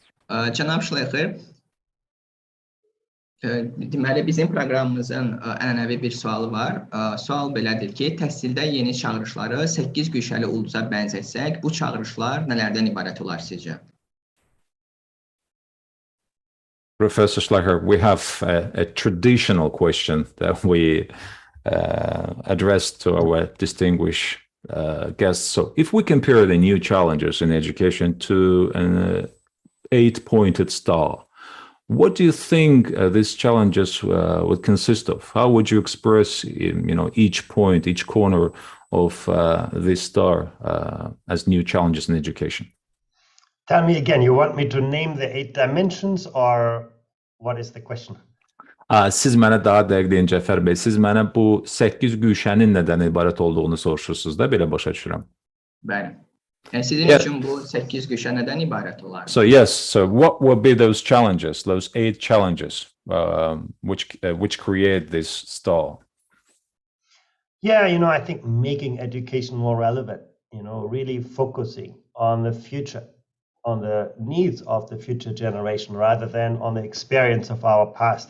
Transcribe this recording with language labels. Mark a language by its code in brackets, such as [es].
[az] Cənab Şleyxer, deməli bizim proqramımızın ənənəvi bir sualı var. Sual belədir ki, təhsildə yeni çağırışları 8 güşəli ulduza bənzətsək, bu çağırışlar nələrdən ibarət olar sizcə? [en] Professor Şleyxer, we have a traditional question that we address to our distinguished guests. So if we compare the new challenges in education to an 8-pointed star, what do you think these challenges would consist of? How would you express, each point, each corner of this star as new challenges in education? Tell me again, you want me to name the 8 dimensions or what is the question? [az] Siz mənə daha dəqiq deyin, Cəfər bəy, siz mənə bu 8 güşənin nədən ibarət olduğunu soruşursunuz da, belə başa düşürəm. Bəli. Yəni sizin üçün bu 8 güşə nədən ibarət olar? [en] So yes, so what would be those challenges, those 8 challenges which create this star? Yeah, I think making education more relevant, really focusing on the future, on the needs of the future generation rather than on the experience of our past.